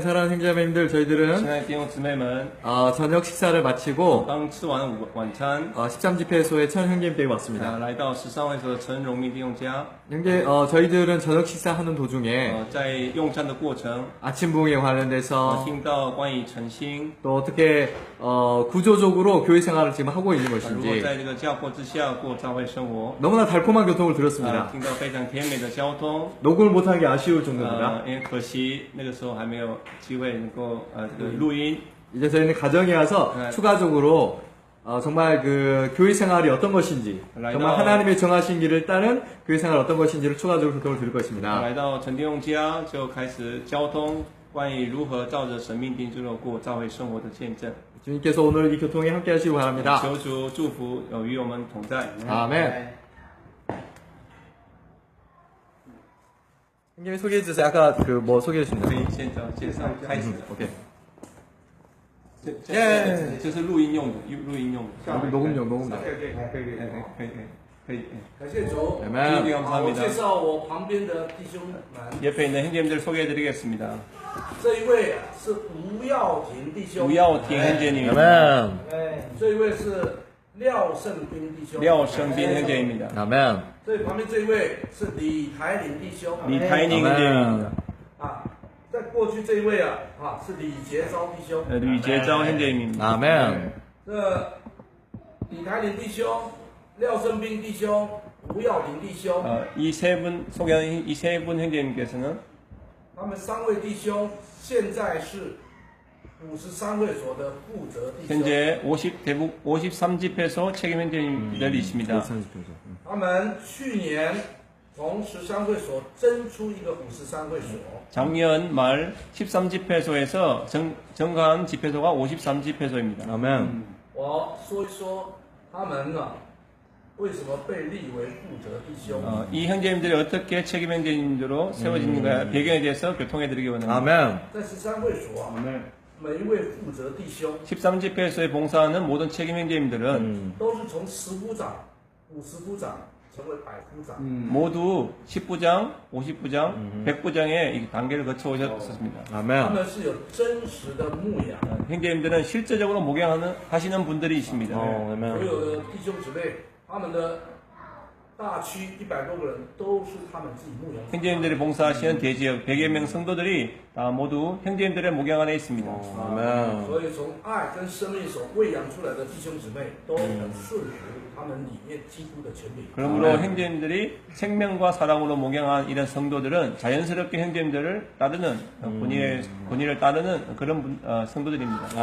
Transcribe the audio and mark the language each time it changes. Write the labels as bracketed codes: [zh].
[ko] 사랑하는 형제자매님들, 저희들은 [zh] 亲爱的弟兄姊妹们， [ko] 저녁 식사를 마치고 [zh] 刚吃完晚餐， [ko] 13집회소의 천 형제님 댁에 왔습니다. [zh] 来到13会所的陈荣明弟兄家， [ko] 저희들은 저녁 식사하는 도중에 [zh] 在用餐的过程， [ko] 아침 부흥에 관련돼서 [zh] 听到关于晨星， [ko] 또 어떻게 구조적으로 교회 생활을 지금 하고 있는 [zh] 如果 [ko] 것인지 [zh] 在这个教迫之下过教会生活， [ko] 너무나 달콤한 교통을 들었습니다. [zh] 听到非常甜美的交通， [ko] 녹음을 못한 게 아쉬울 정도입니다. [zh] 因为可惜那个时候还没有机会能够这个录音。 [ko] 이제 저희는 가정에 와서 네. 추가적으로 정말 그 교회 생활이 어떤 것인지 정말 하나님의 정하신 길을 따른 교회 생활 어떤 것인지를 추가적으로 교통을 들을 것입니다. [zh] 来到陈弟兄家就开始交通关于如何照着神命定之路过教会生活的见证。 [ko] 주님께서 오늘 이 교통에 함께 하시기 바랍니다. [zh] 求主祝福与我们同在。 [ko] 아멘. 형님이 소개해 주세요. 아까 그 뭐 소개해 주셨나요? [zh] 可以现在介绍开始。 [ko] 오케이. [zh] 这是录音用的，录音用的。 [ko] 녹음용. [zh] 可以。感谢主。 [ko] 아멘. [zh] 我介绍我旁边的弟兄们， [ko] 옆에 있는 형제님들 소개해드리겠습니다. [zh] 这一位是吴耀庭弟兄， [ko] 우야오팅 형제님입니다. 아멘. [zh] 这一位是廖胜斌弟兄， [ko] 廖성빈 형제입니다. 아멘. [zh] 这旁边这一位是李台林弟兄， [ko] 리타이닝 형제입니다. [zh] 啊，在过去这一位是李杰昭弟兄， [ko] 류재昭 형제님입니다. 아멘. [zh] 这李台林弟兄、廖胜斌弟兄、吴耀庭弟兄， [ko] 이 세 분 소개하는 이 세 분 형제님께서는 [zh] 他们三位弟兄现在是53会所的负责弟兄。 [ko] 현재 대북 53집회소 책임 형제님들이십니다. [zh] 他们去年从13会所增出一个53会所， [ko] 작년 말 13집회소에서 정관 집회소가 53집회소입니다. 아멘. [zh] 我说一说他们为什么被立为负责弟兄。 [ko] 이 형제님들이 어떻게 책임 형제님들로 세워지는가 배경에 대해서 교통해드리기 원합니다. 아멘. [zh] 在13会所每一位负责弟兄 [ko] 13집회소에 봉사하는 모든 책임 형제님들은 [zh] 都是从10부长、50부장成为100부장。 [ko] 모두 10부장, 50부장, 100부장의 이 단계를 거쳐 오셨습니다. [zh] 他 [ko] 아멘. [zh] 们是有真实的牧养， [ko] 형제님들은 실제적으로 목양하시는 분들이십니다. [zh] 所 [ko] 아멘. [zh] 有的弟兄姊妹，他们的大区100多个人都是他们自己牧养。 [ko] 형제님들이 봉사하시는 대지역 100여 명 성도들이 다 모두 형제님들의 목양 안에 있습니다. 아멘. [zh] 所以从爱跟生命所喂养出来的弟兄姊妹，都很顺服他们里面基督的权柄。 [ko] 그러므로 형제님들이 생명과 사랑으로 목양한 이런 성도들은 자연스럽게 형제님들을 따르는 본인을 따르는 그런 성도들입니다.